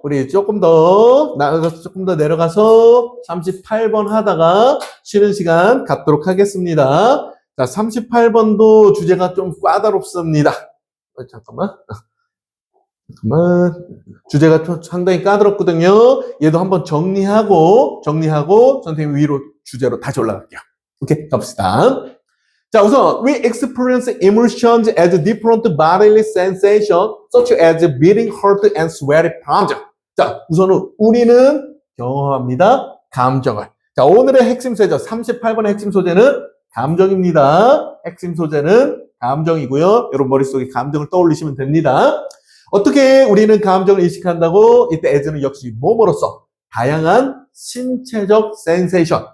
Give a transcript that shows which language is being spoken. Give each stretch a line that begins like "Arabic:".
Korean: 우리 조금 더 내려가서 38번 하다가 쉬는 시간 갖도록 하겠습니다. 자, 38번도 주제가 좀 까다롭습니다. 잠깐만. 주제가 좀 상당히 까다롭거든요. 얘도 한번 정리하고 선생님 위로 주제로 다시 올라갈게요. 오케이, 갑시다.
English: 자, 우선 we experience emotions as different bodily sensations such as beating heart and sweaty palms.
Korean: 자, 우선은 우리는 경험합니다. 감정을. 자, 오늘의 핵심 소재죠. 38번의 핵심 소재는 감정입니다. 핵심 소재는 감정이고요. 여러분 머릿속에 감정을 떠올리시면 됩니다. 어떻게 우리는 감정을 인식한다고? 이때 as는 역시 뭐뭐로써 다양한 신체적 센세이션.